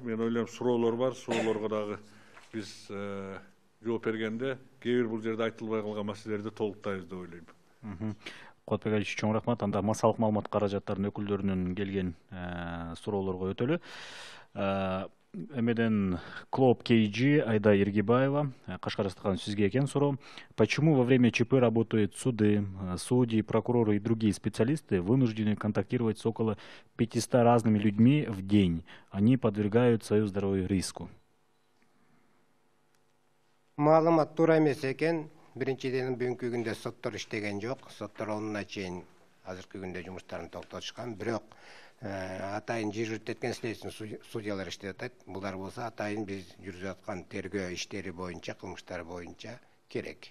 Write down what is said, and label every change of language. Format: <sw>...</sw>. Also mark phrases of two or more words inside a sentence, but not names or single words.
<ky>Мен ойлойм, суроолор бар. Суроолорго дагы биз жооп бергенде кээ бир бул жерде айтылбай калган маселелерди толуктайбыз деп ойлойм. Куатбек Алиевич, чоң рахмат. Анда массалык маалымат каражаттарынын өкүлдөрүнөн келген суроолорго өтөлү. Эмеден Клоп KG Айда Иргибаева, Кашкарстан, сизге экен суроо.</ky> <ru>Почему во время ЧП работают суды, судьи, прокуроры и другие специалисты вынуждены контактировать с около 500 разными людьми в день? Они подвергают свое здоровье риску.</ru> <ky>Маалымат туура эмес экен. Биринчиден бүгүнкү күндө соттор иштеген жок. Соттор онуна чейин азыркы күндө жумуштарын токтотушкан. Бирок атайын жергиликтүү эткен следственный судьялар иштеп атат. Булар болсо атайын биз жүргүзүп аткан тергөө иштери боюнча, кылмыштар боюнча керек.</ky>